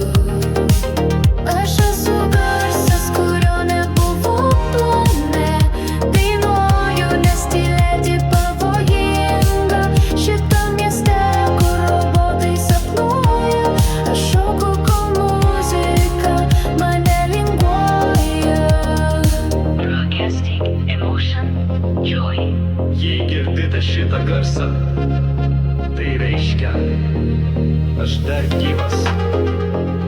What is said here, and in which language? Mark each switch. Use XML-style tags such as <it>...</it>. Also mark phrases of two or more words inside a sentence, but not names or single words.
<lt>Aš esu garsas, kurio nebuvo plane. Dainuoju, nes tylėti pavojinga. Šitam mieste, kur robotai sapnuoja. Aš šoku, kol muzika mane linguoja.</lt> <en>Broadcasting emotion, joy.</en> <lt>Jei girdite šitą garsą, tai reiškia, aš dar gyvas.</lt>